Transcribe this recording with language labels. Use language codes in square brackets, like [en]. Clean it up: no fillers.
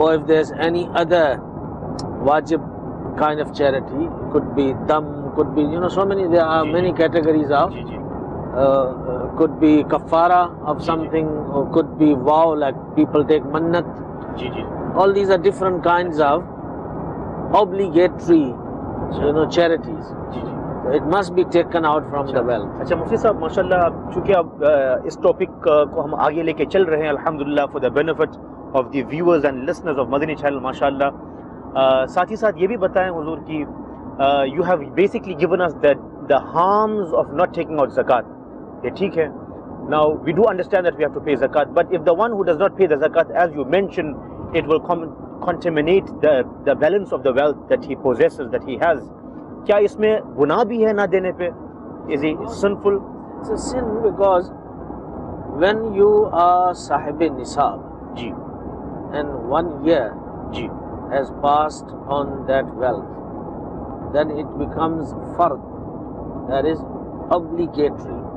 [en] or if there's any other wajib kind of charity, could be dam, could be so many, there are many categories of, [ur] جی جی [en] could be kafara of something, or could be vow, like people take mannat. [ur] جی جی [en] All these are different kinds of obligatory charities. [ur] جی جی. [en] It must be taken out from the wealth. [ur] اچھا مفتی صاحب ماشاء اللہ، چونکہ اب اس topic کو ہم آگے لے کے چل رہے ہیں الحمدللہ [en] for the benefit of the viewers and listeners of [ur] Madani channel ماشاء اللہ، ساتھ ہی ساتھ یہ بھی بتائیں حضور کی [en] You have basically given us the harms of not taking out zakat. [ur] یہ ٹھیک ہے، [en] Now we do understand that we have to pay zakat, but if the one who does not pay the zakat as you mention it will contaminate the balance of the wealth that he possesses, that he has. [ur] کیا اس میں گناہ بھی ہے نہ دینے پہ؟ [en] Is he sinful? It's a sin because when you are sahib nisab [ur] جی [en] and 1 year [ur] جی [en] has passed on that wealth, then it becomes fard, that is obligatory.